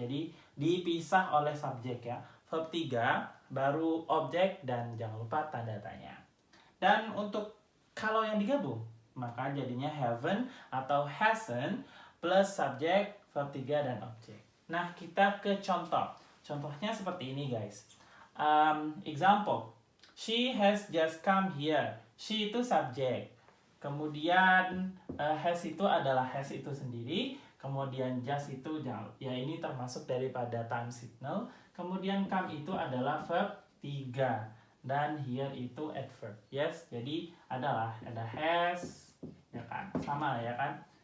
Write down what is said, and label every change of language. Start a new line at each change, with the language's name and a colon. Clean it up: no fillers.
Indonesian: Jadi dipisah oleh subjek ya. Verb 3 baru objek dan jangan lupa tanda tanya. Dan untuk kalau yang digabung maka jadinya haven't atau hasn't plus subjek, verb 3 dan objek. Nah, kita ke contoh. Contohnya seperti ini guys.
English: Example, she has just come here.
Indonesian: She itu subjek. Kemudian has itu adalah has itu sendiri. Kemudian just itu ya ini termasuk daripada time signal. Kemudian come itu adalah verb 3. Dan here itu adverb. Yes, jadi ada has ya kan. Sama ya kan.